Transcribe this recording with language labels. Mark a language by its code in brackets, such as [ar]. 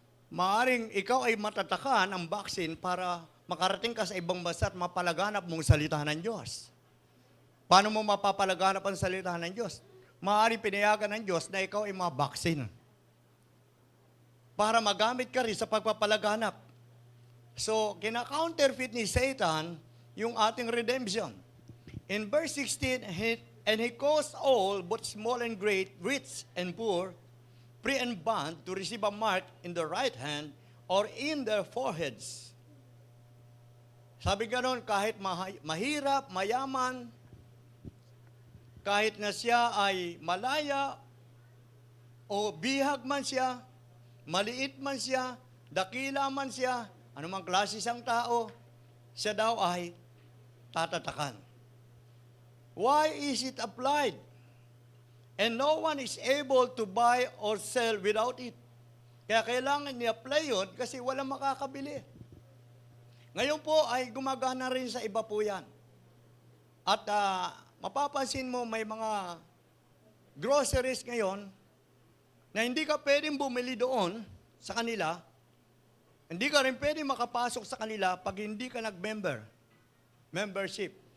[tl] Maaring ikaw ay matatakan ang vaccine para makarating ka sa ibang bansa at mapalaganap mong salita ng Diyos. Paano mo mapapalaganap ang salita ng Diyos? Maaring pinayagan ng Diyos na ikaw ay ma-vaccine para magamit ka rin sa pagpapalaganap. So, kina-counterfeit ni Satan yung ating redemption. [en] In verse 16, and he caused all, both small and great, rich and poor, free and bond, to receive a mark in the right hand or in their foreheads, [tl] Sabi ganoon, kahit mahirap, mayaman, kahit na siya ay malaya o bihag man siya, maliit man siya, dakila man siya, anumang klase siyang tao, siya daw ay tatatakan. [en] Why is it applied? And no one is able to buy or sell without it. [tl] Kaya kailangan i-apply yun kasi walang makakabili. Ngayon po ay gumagana rin sa iba po yan. At mapapansin mo may mga groceries ngayon na hindi ka pwedeng bumili doon sa kanila, hindi ka rin pwedeng makapasok sa kanila pag hindi ka membership.